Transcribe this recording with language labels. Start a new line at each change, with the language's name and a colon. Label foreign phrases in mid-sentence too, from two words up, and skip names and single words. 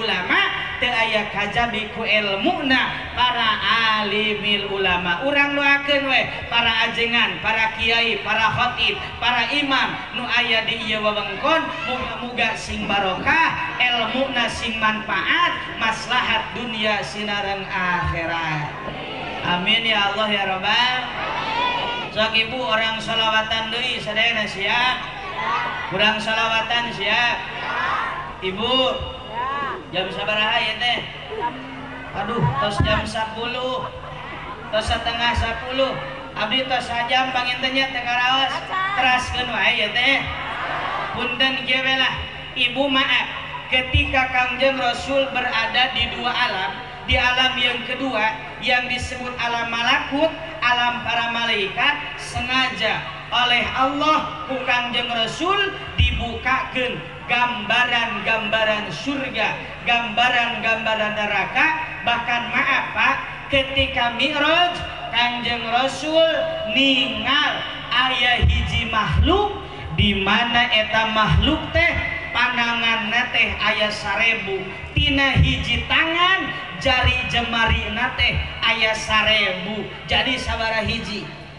Sundanese: ulama teu aya kajabi ku ilmuna para alimil ulama urang doakeun we para ajengan para kiai para khatib para imam nu aya di ieu wewengkon muga-muga sing barokah ilmuna sing manfaat maslahat dunia sinareung akhirat
Arabic: آمين يا الله يا ربّ ال
Sundanese: sok ibu orang salawatan deui sadayana siap kurang salawatan siap ibu jam sabaraha ya teh aduh tos jam 10 tos setengah 10 abdi tos sajam pangintennya teh karaos teraskeun wae ya teh punten kieu lah ibu
Indonesian: maaf ketika Kangjeng Rasul berada di 2 alam di alam yang kedua yang disebut alam malakut alam para malaikat sengaja oleh Allah
Sundanese: ku Kangjeng Rasul dibukakeun gambaran-gambaran surga gambaran-gambaran neraka
Indonesian: bahkan maaf Pak ketika
Sundanese: Mi'raj Kangjeng Rasul ningal aya hiji makhluk di mana eta makhluk teh pandanganna teh aya 1000 tina hiji tangan jari jemarina teh aya 1000 jadi sabaraha hiji